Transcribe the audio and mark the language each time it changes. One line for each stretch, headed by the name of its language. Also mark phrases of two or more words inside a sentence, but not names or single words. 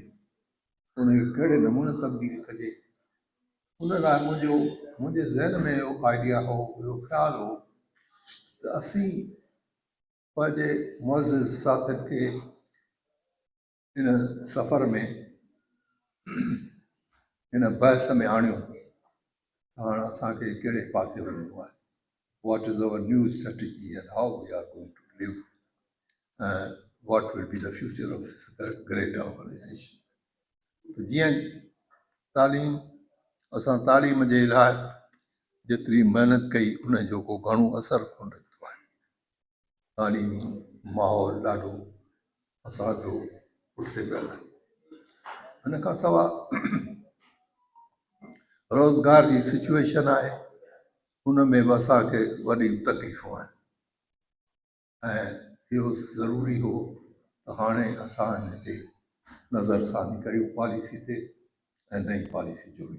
Sindhi: उनखे कहिड़े नमूने तब्दील कजे, उन लाइ मुंहिंजे ज़हन में इहो आइडिया हो, इहो ख़्यालु हो त असीं पंहिंजे मुअज़्ज़िज़ साथियुनि खे हिन सफ़र में, हिन बहस में आणियूं। हाणे असांखे कहिड़े पासे वञिणो आहे,
English: what is our new strategy and how we are going to live, what will be the future of this great organization.
Sindhi: जीअं तालीम, असां तालीम जे लाइ जेतिरी महिनत कई उन जो को घणो असरु कोन निकितो आहे। तालीमी माहौल ॾाढो असांजो पुठिते पियल आहे। हिन खां सवाइ रोज़गार जी सिचुएशन आहे, उन में बि असांखे वॾियूं तकलीफ़ूं आहिनि ऐं इहो ज़रूरी हो त हाणे असां हिन ते नज़रसानी करियूं पॉलिसी ते ऐं नई पॉलिसी जोड़ियूं।